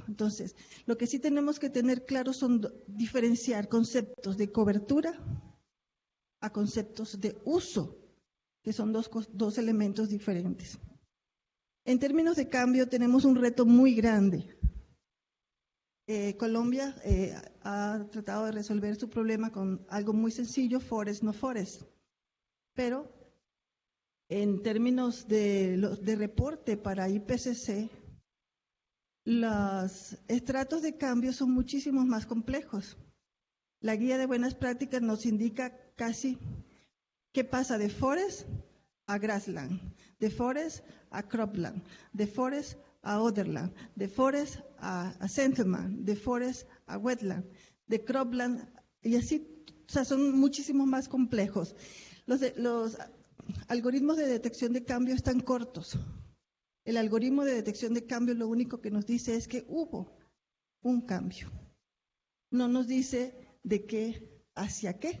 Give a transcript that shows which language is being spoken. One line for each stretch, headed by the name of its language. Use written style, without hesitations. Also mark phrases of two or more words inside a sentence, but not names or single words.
Spanish: Entonces, lo que sí tenemos que tener claro son diferenciar conceptos de cobertura a conceptos de uso, que son dos elementos diferentes. En términos de cambio, tenemos un reto muy grande. Colombia ha tratado de resolver su problema con algo muy sencillo,
English: forest no forest.
Spanish: Pero en términos de reporte para IPCC, los estratos de cambio son muchísimo más complejos. La guía de buenas prácticas nos indica casi qué pasa de forest a grassland, de forest a cropland, de forest a otherland, de forest a settlement, de forest a wetland, de cropland, y así, o sea, son muchísimos más complejos. Los algoritmos de detección de cambio están cortos. El algoritmo de detección de cambio lo único que nos dice es que hubo un cambio. No nos dice de qué hacia qué.